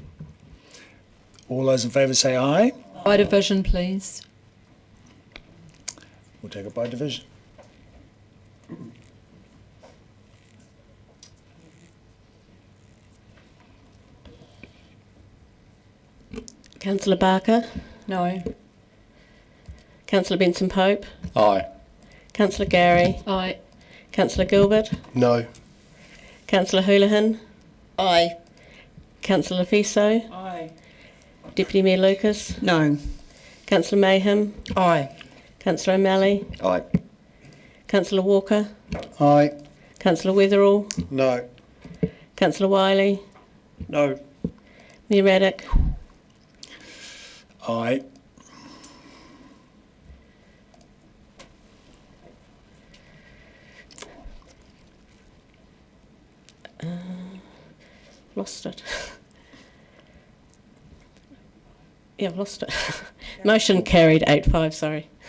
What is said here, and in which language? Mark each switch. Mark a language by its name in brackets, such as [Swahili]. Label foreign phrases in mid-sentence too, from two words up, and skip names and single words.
[English] All those in favour say aye. By division, please. We'll take it by division. Councillor Barker? No. Councillor Benson Pope? Aye. Councillor Gary? Aye. Councillor Gilbert? No. Councillor Houlihan? Aye. Councillor Fiso? Aye. Deputy Mayor Lucas? No. Councillor Mayhem? Aye. Councillor O'Malley? Aye. Councillor Walker? Aye. Councillor Weatherall? No. Councillor Wiley? No. Mayor Raddick? Aye. Lost it. Yeah, I've lost it. Motion carried 8-5, sorry.